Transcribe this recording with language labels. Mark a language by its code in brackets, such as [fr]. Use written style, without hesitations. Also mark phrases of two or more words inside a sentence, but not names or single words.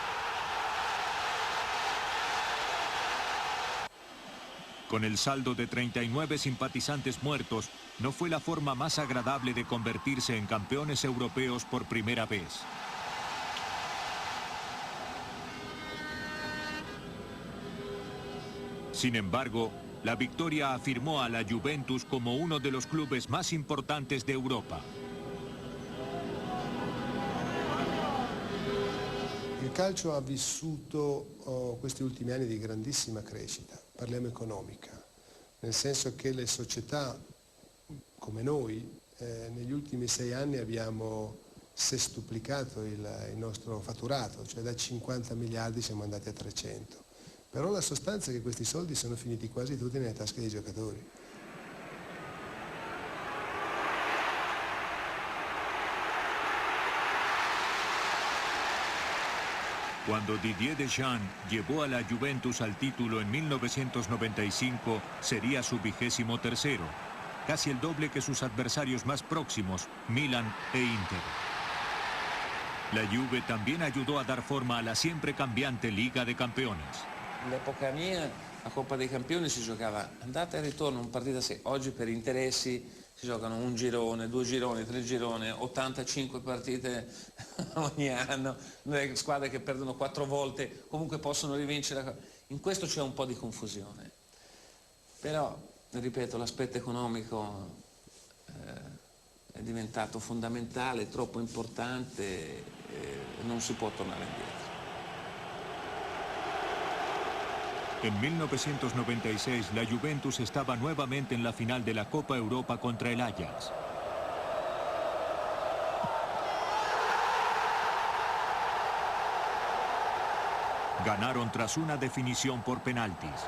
[es] Con el saldo de 39 simpatizantes muertos, no fue la forma más agradable de convertirse en campeones europeos por primera vez. Sin embargo, la victoria afirmó a la Juventus como uno de los clubes más importantes de Europa. [it] Il calcio ha vissuto questi ultimi anni di grandissima crescita, parliamo economica, nel senso che le società come noi negli ultimi 6 anni abbiamo sestuplicato il nostro fatturato, cioè da 50 miliardi siamo andati a 300. Però la sostanza è che questi soldi sono finiti quasi tutti nelle tasche dei giocatori. [es] Cuando Didier Deschamps llevó a la Juventus al título en 1995, sería su 23º, casi el doble que sus adversarios más próximos, Milan e Inter. La Juve también ayudó a dar forma a la siempre cambiante Liga de Campeones. [it] All'epoca mia la Coppa dei Campioni si giocava andata e ritorno, un partita a sé. Oggi per interessi si giocano un girone, 2 gironi, 3 gironi, 85 partite ogni anno, le squadre che perdono 4 volte comunque possono rivincere. In questo c'è un po' di confusione. Però, ripeto, l'aspetto economico è diventato fondamentale, troppo importante e non si può tornare indietro. [es] En 1996, la Juventus estaba nuevamente en la final de la Copa Europa contra el Ajax. Ganaron tras una definición por penaltis.